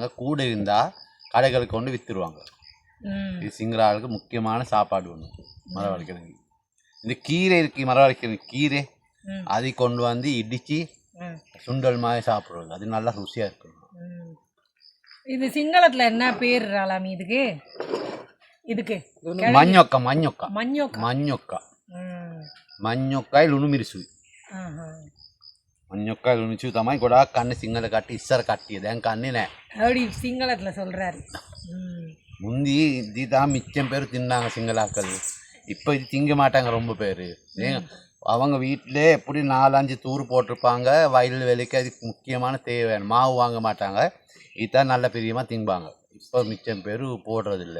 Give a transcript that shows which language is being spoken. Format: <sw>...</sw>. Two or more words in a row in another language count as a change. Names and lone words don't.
<ta>கூட இருந்தால் கடைகளுக்கு கொண்டு விற்றுருவாங்க. இது சிங்கள ஆளுக்கு முக்கியமான சாப்பாடு ஒன்று மரவள்ளி கிழங்கு. இந்த கீரை இருக்கு, மரவள்ளி கிழங்கு கீரை அதை கொண்டு வந்து இடித்து சுண்டல் மாதிரி சாப்பிடுவாங்க. அது நல்லா ருசியாக இருக்கும். இது சிங்களத்தில் என்ன பேர் ராலாமி இதுக்கு?</ta> <si>மஞ்சொக்கா මඤ්ඤොක්කයි ලුණු මිරිසුයි. මඤ්ඤොක්කයි ලුණු මිරිසුයි තමයි ගොඩාක් කන්නේ සිංහල කට්ටිය. ඉස්සර කට්ටිය දැන් කන්නේ නැහැ.</si> <ta>அப்படி சிங்களத்தில் சொல்கிறாரு. முந்தி இதுதான் மிச்சம் பேர் தின்னாங்க சிங்களாக்கள். இப்போ இது திங்க மாட்டாங்க ரொம்ப பேர். அவங்க வீட்டிலே எப்படி 4-5 தூர் போட்டிருப்பாங்க. வயல் வேலைக்கு அதுக்கு முக்கியமான தேவை மாவு வாங்க மாட்டாங்க. இதுதான் நல்ல பிரியமாக திம்பாங்க. இப்போ மிச்சம் பேர் போடுறதில்லை.</ta>